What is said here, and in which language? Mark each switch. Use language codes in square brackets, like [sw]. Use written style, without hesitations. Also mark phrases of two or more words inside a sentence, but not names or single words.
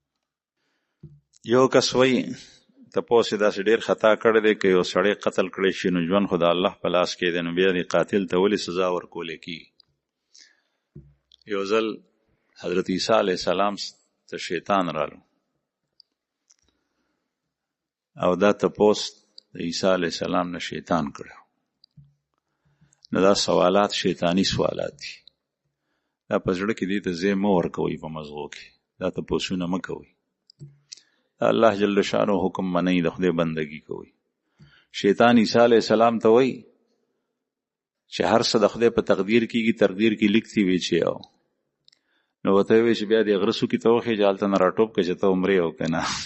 [ps] یو کس وایي تپوس یې داسې ډېر خطا کړی دی که یو سړی قتل کړی شي نو ژوند خو د الله په لاس کې دی، نو بیا دې قاتل ته ولې سزا ورکولی کېږي؟ یو ځل حضرت عیسی [ar] علیه السلام [ps] ته شیطان رالو او دا تپوس د عیسی [ar] علیه السلام [ps] نه شیطان کړی. نو دا سوالات شیطانی سوالات دي، دا په زړه کې دې ته ځای مه ورکوئ، په مزغو کې دا تپوسونه مه کوئ. الله [ar] جل شانو [ps] حکم منئ، د خدای بندگی کوئ. شیطان عیسی [ar] علیه السلام [ps] ته وایي چې هر څه د خدای په تقدیر کېږي، تقدیر کې لیکتي وي چې او نو ورته وایي چې بیا دې غره څوکې ته وخېږه، هلته نه راټوپ کړه چې ته عمرې او که نه.